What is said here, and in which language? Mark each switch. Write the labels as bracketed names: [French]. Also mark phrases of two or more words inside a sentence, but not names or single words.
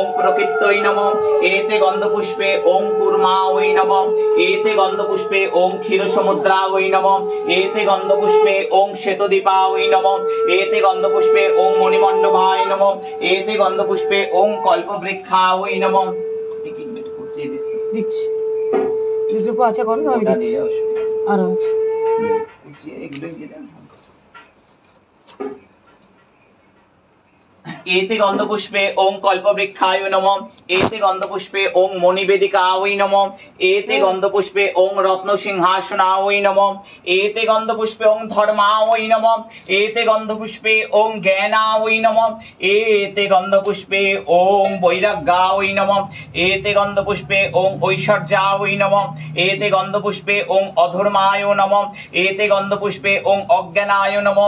[Sanskrit] प्रकृतये नमः एते गंधपुष्पे ओं कूर्माय नमः एते गंधपुष्पे ओं क्षीरसमुद्राय नमः एते गंधपुष्पे ओं श्वेतदीपाय नमः एते गंधपुष्पे ओं मणिमण्डपाय नमः एते गंधपुष्पे ओं कल्पवृक्षाय नमः। [Bangla] দিচ্ছি দুটো আছে করো আমি দিচ্ছি আরো আছে [Sanskrit] एते गंधपुष्पे ओं कल्पवृक्षाय नमः एते गंधपुष्पे ओं मणिवेदिकाय नमः एते गंधपुष्पे ओं रत्नसिंहासनाय नमः एते गंधपुष्पे ओं धर्माय नमः एते गंधपुष्पे ओं ज्ञानाय नमः एते गंधपुष्पे ओं वैराग्याय नमः एते गंधपुष्पे ओं ऐश्वर्याय नमः एते गंधपुष्पे ओं अधर्माय नमः एते गंधपुष्पे ओं अज्ञानाय नमः